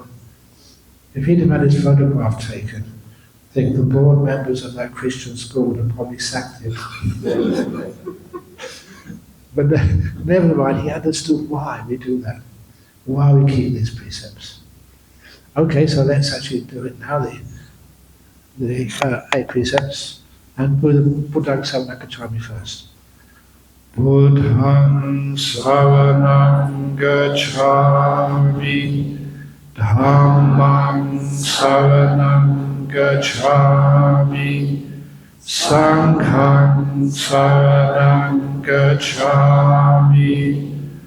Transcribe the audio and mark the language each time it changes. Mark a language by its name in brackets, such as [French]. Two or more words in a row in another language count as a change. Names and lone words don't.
[English] If he'd have had his photograph taken, I think the board members of that Christian school would have probably sacked him. But never mind, he understood why we do that, why we keep these precepts. Okay, so let's actually do it now, the 8 precepts, and [Pali] Buddhang Saranakachami [English] first. [Pali] Buddhang Saranam Gacchami, Dhammang Saranam Gacchami, Sanghang Saranam Gacchami,